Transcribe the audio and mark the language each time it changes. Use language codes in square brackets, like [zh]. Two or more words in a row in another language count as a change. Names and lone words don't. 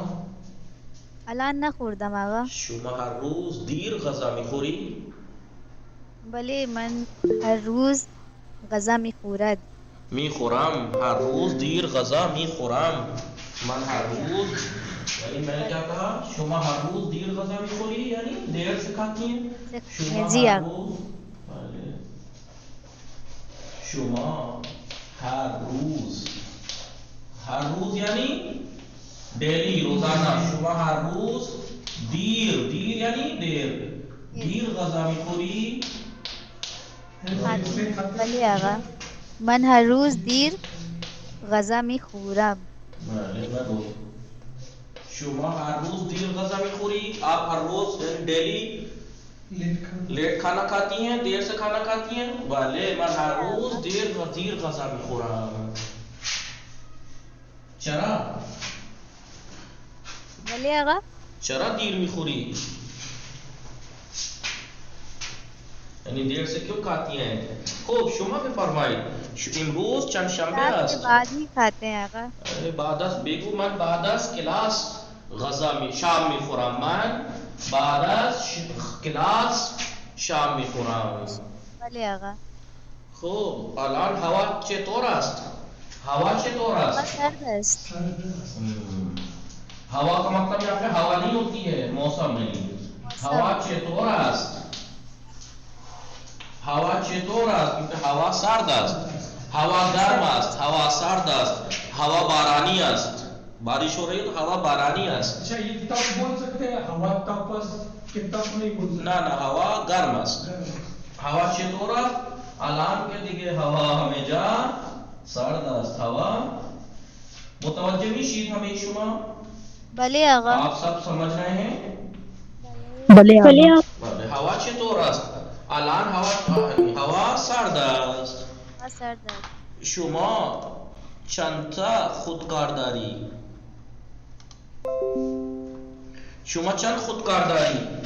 [fa] الان نخوردم آقا. شما هر روز دیر غذا میخوری؟ بله من هر روز غذا میخورد. میخورم هر روز دیر غذا میخورم. من هر روز، یعنی [ur] میں نے کیا کہا؟ [fa] شما ہر روز دیر غذا میخوری [ur] یعنی دیر سے کھاتی ہیں؟ [fa] شما [ur] جی [fa] ہر آقا. روز، بله. شما ہر روز [ur] یعنی ڈیلی، روزانہ. [fa] شما ہر روز دیر یعنی دیر غذا میخوری. بله آقا من هر روز دیر غذا میخورم. شما ہر روز دیر غذا میخوری. [ur] آپ ہر روز ڈیلی لیٹ کھانا کھاتی ہیں، دیر سے کھانا کھاتی ہیں. [fa] بله من ہر روز دیر غذا میخورم. چرا؟ بله آقا. چرا دیر میخوری؟ [ur] یعنی دیر سے کیوں کھاتی ہیں؟ [fa] خوب شما بفرمایید امروز چند شنبه [ur] رات کے [fa] است؟ [ur] بعد ہی کھاتے ہیں آقا. [fa] بعد از بگو من بعد از کلاس غذا شام میخورم. من بعد از کلاس شام میخورم. بله آقا. خوب الان هوا چطور است؟ هوا چطور ہوا است؟ سرد است. [ur] ہوا کا مطلب یہاں پہ ہوا نہیں ہوتی ہے، موسم نہیں. [fa] ہوا چطور است؟ هوا چطور است؟ کیونکہ هوا سرد است. هوا گرم است. هوا سرد است. هوا بارانی است. [ur] بارش ہو رہی ہے تو [fa] ہوا بارانی است. [ur] اچھا یہ تب بول سکتے ہیں ہوا تاپس کہ تب نہیں بول سکتے. [fa] نه هوا گرم است. هوا چطور است؟ الان که دیگه هوا همه جا سرد است. هوا متوجه میشید همه شما؟ بله آقا. [ur] آپ سب سمجھ رہے ہیں؟ [fa] بله آقا. بله. هوا چطور است؟ الان هوا سرد است. ہوا سرد است. شما چند تا خودکار داری؟ شما چند خودکار داری؟